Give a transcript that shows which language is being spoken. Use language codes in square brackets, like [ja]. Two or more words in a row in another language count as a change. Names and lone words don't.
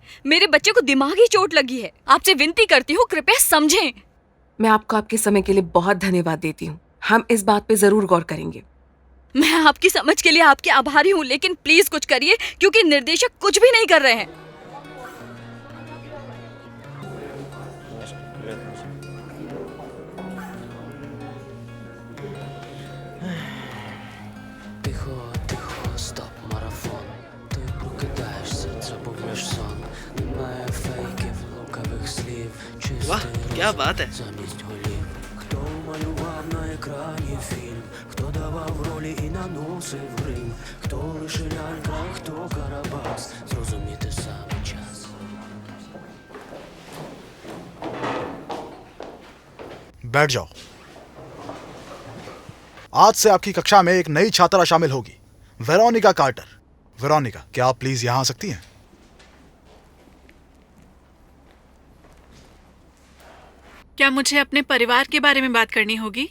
[hi] मेरे बच्चे को दिमागी चोट लगी है। आपसे विनती करती हूँ, कृपया समझें। मैं आपको आपके समय के लिए बहुत धन्यवाद देती हूँ। हम इस बात पे जरूर गौर करेंगे। मैं आपकी समझ के लिए आपके आभारी हूँ, लेकिन प्लीज कुछ करिए, क्योंकि निर्देशक कुछ भी नहीं कर रहे हैं। [uk] Тихо, тихо, стоп, марафон. Ти прокидаєш серце, повниш сон. Немає фейків, лукавих слів. [hi] वाह, क्या बात है। [uk] Замість голів. Хто малював на екрані фільм? Хто давав ролі і наносив грим? Хто лише лялька, хто Карабас? Зрозуміти саме час. [hi] बैठ जाओ। आज से आपकी कक्षा में एक नई छात्रा शामिल होगी, वेरोनिका कार्टर। वेरोनिका, क्या आप प्लीज यहां आ सकती हैं? क्या मुझे अपने परिवार के बारे में बात करनी होगी?